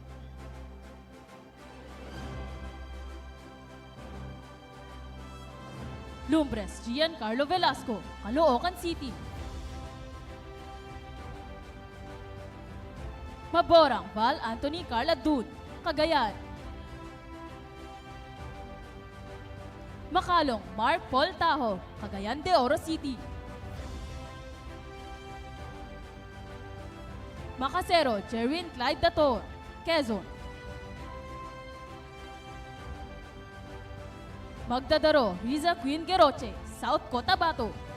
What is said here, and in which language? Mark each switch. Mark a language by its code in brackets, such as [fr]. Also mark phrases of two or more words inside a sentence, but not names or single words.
[tl] Lumbres Giancarlo Velasco, Caloocan City. Maborang Val Anthony Carla Dun, Cagayan. Makalong Mark Paul Taho, Cagayan de Oro City. Macasero Jerwin Clyde Dator, Quezon. Magdadaro Riza Queen Geroche, South Cotabato.